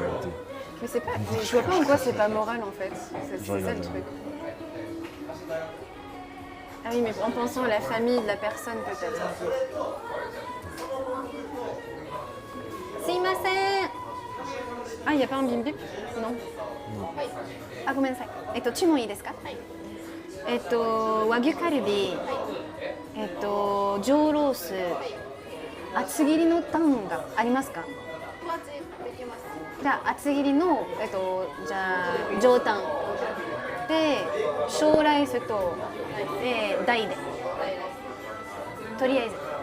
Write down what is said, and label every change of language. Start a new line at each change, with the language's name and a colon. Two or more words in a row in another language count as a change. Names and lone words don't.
French: Mais c'est pas, je vois pas en quoi c'est pas moral en fait. C'est ça rigole, le truc. Ah oui, mais en pensant à la famille de la personne peut-être. Sumimasen. Ah, il n'y a pas un bim bip? Non.
Japanese: Ah, ごめんなさい。注文いいですか？和牛カルビ、上ロース、厚切りのタンがありますか？じゃあ厚切りのじゃあ上タンで小ライスと大でとりあえず。